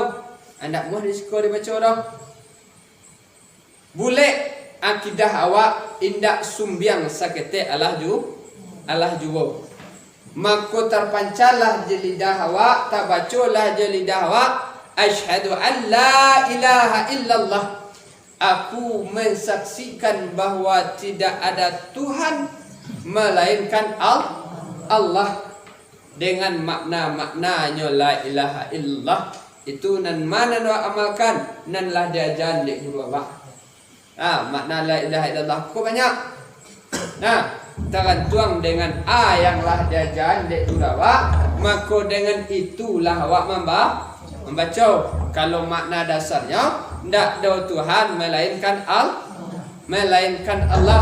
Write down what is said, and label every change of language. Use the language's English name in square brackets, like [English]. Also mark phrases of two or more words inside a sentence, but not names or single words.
[Minangkabau] Anda muah di sekolah dibaca dah. Boleh akidah awak indak sumbiang sakete Allah juwo. Maka terpancarlah je lidah awak, tak bacalah je lidah awak, [Arabic] أشهد أن لا إله إلا الله, [Malay] aku mensaksikan bahawa tidak ada Tuhan melainkan Allah, dengan makna-maknanya [Arabic] لا إله إلا الله. [Minangkabau] Itu nan mana nak amalkan, nan lah diajar dek guru awak. Makna [Arabic] لا إله إلا الله [Minangkabau] kau banyak. Tergantung dengan yang lah diajar dek guru awak, maka dengan itulah awak membaca. [Malay] Kalau makna dasarnya tidak ada Tuhan melainkan Allah.